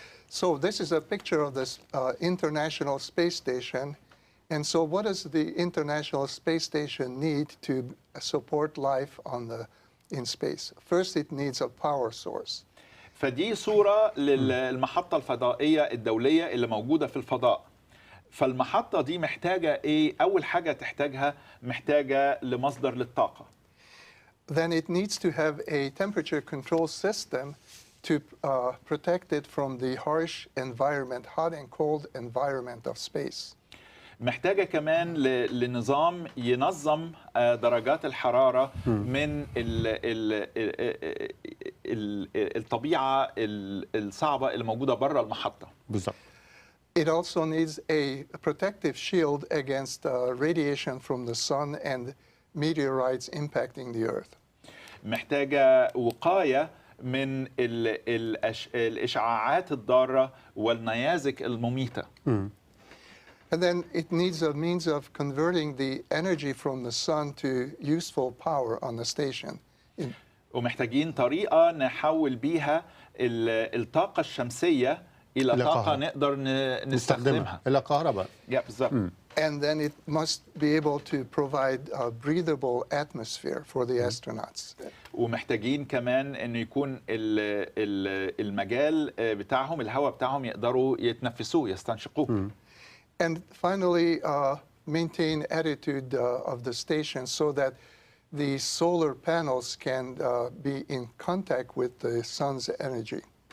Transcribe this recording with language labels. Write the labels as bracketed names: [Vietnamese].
[English] So this is a picture of this International Space Station. And so what does the International Space Station need to support life in space? First, it needs a power source. [Arabic] فدي صورة للمحطة الفضائية الدولية اللي موجودة في الفضاء. فالمحطة دي محتاجة إيه؟ أول حاجة تحتاجها محتاجة لمصدر للطاقة. [English] Then it needs to have a temperature control system to protect it from the harsh environment, hot and cold environment of space. [Arabic] محتاجة كمان لنظام ينظم درجات الحرارة من الطبيعة الصعبة اللي موجودة برا المحطة. بالظبط. [English] It also needs a protective shield against radiation from the sun and meteorites impacting the earth. [Arabic] محتاجة وقاية من الإشعاعات الضارة والنيازك المميتة. [English] And then it needs a means of converting the energy from the sun to useful power on the station. [Arabic] ومحتاجين طريقة نحول بيها الطاقة الشمسية إلى طاقة نقدر نستخدمها إلى كهرباء. بالظبط. [English] And then it must be able to provide a breathable atmosphere for the astronauts. [Arabic] ومحتاجين كمان إنه يكون المجال بتاعهم، الهواء بتاعهم يقدروا يتنفسوه يستنشقوه. [English] And finally, maintain attitude of the station so that the solar panels can be in contact with the sun's energy.